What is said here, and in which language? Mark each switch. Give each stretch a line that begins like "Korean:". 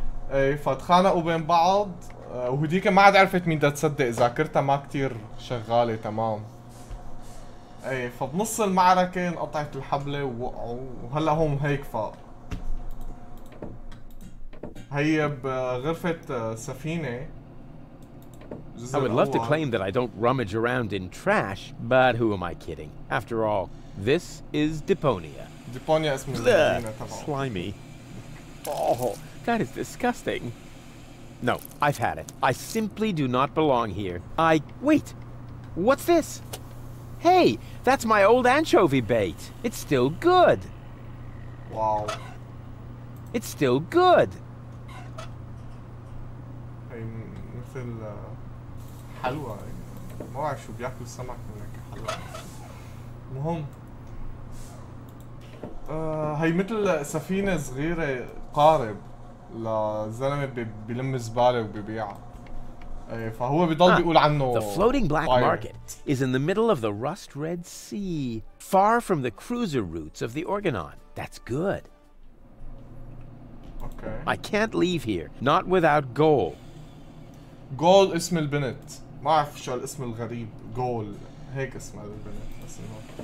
Arabic: ايه فتخانقوا بين بعض، وهديك ما عاد عرفت مين بدها تصدق، ذاكرتها ما كتير شغالة تمام. ايه فبنص المعركة انقطعت الحبلة ووقعوا، وهلا هم هيك هي بغرفة سفينة.
English: I would love to claim that I don't rummage around in trash, but who am I kidding? After all, this is Deponia.
Arabic: ديبونيا اسم المدينة تبعه.
English: Slimy. Oh, that is disgusting. No, I've had it. I simply do not belong here. Wait! What's this? Hey, that's my old anchovy bait. It's still good. Wow. It's still good.
Arabic: هي مثل حلوى، ما بعرف شو بياكلوا السمك من هيك حلوى. المهم هي مثل سفينة صغيرة قارب لزلمة بيلم زبالة وبيبيعها. فهو بيضل بيقول عنه
English: The floating black pirate. market is in the middle of the rust-red sea, far from the cruiser routes of the Organon. That's good. Okay. I can't leave here, not without goal.
Arabic: جول اسم البنت، ما اعرف شو الاسم الغريب، جول هيك اسمها البنت بس انه